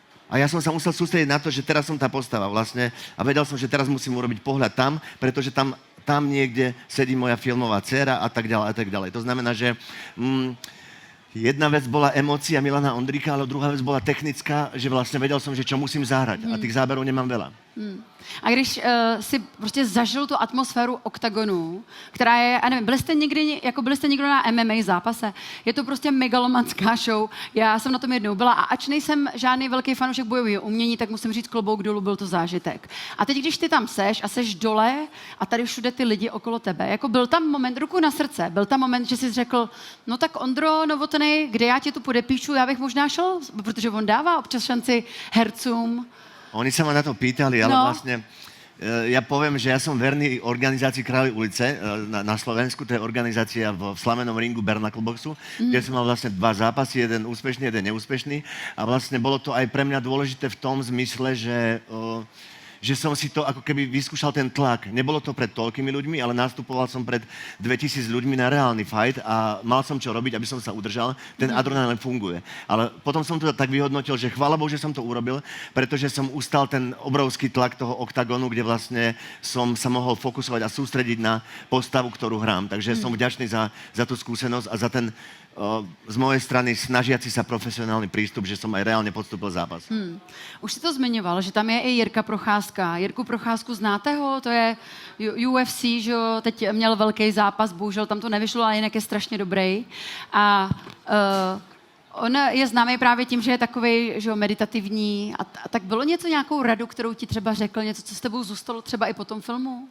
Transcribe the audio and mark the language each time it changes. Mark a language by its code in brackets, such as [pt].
[sk] A ja som sa musel sústrediť na to, že teraz som tá postava vlastne a vedel som, že teraz musím urobiť pohľad tam, pretože tam niekde sedí moja filmová dcéra a tak ďalej a tak ďalej. To znamená, že... Jedna vec bola emócia Milana Ondríka, ale druhá vec bola technická, že vlastne vedel som, že čo musím zahrať a tých záberov nemám veľa. [cs] A když si prostě zažil tu atmosféru oktagonu, která je, já nevím, byli jste někdo na MMA zápase? Je to prostě megalomanská show. Já jsem na tom jednou byla a ač nejsem žádný velký fanoušek bojového umění, tak musím říct klobouk dolů, byl to zážitek. A teď, když ty tam seš a seš dole a tady všude ty lidi okolo tebe, jako byl tam moment, ruku na srdce, byl tam moment, že jsi řekl, no tak Ondro Novotný, kde já ti tu podepíšu, já bych možná šel, protože on dává občas šanci hercům. [sk] Oni sa ma na to pýtali, ale vlastne ja poviem, že ja som verný organizácii Kráľovej ulice na Slovensku, to je organizácia v slamenom ringu Bernacle Boxu, kde som mal vlastne 2 zápasy, jeden úspešný, jeden neúspešný a vlastne bolo to aj pre mňa dôležité v tom zmysle, že som si to ako keby vyskúšal ten tlak. Nebolo to pred toľkými ľuďmi, ale nastupoval som pred 2000 ľuďmi na reálny fight a mal som čo robiť, aby som sa udržal. Ten adrenalín funguje. Ale potom som to tak vyhodnotil, že chvála Bohu, že som to urobil, pretože som ustal ten obrovský tlak toho oktagonu, kde vlastne som sa mohol fokusovať a sústrediť na postavu, ktorú hrám. Takže som vďačný za tú skúsenosť a za ten z mojej strany snažiaci sa profesionálny prístup, že som aj reálne podstúpil zápas. [cs] Už si to zmiňoval, že tam je i Jirka Procházka. Jirku Procházku znáte ho? To je UFC, že jo, teď měl velký zápas, bohužel tam to nevyšlo, ale jinak je strašně dobrý. A on je známý právě tím, že je takovej, že jo, meditativní. A tak bylo něco, nějakou radu, kterou ti třeba řekl, něco, co s tebou zůstalo třeba i po tom filmu?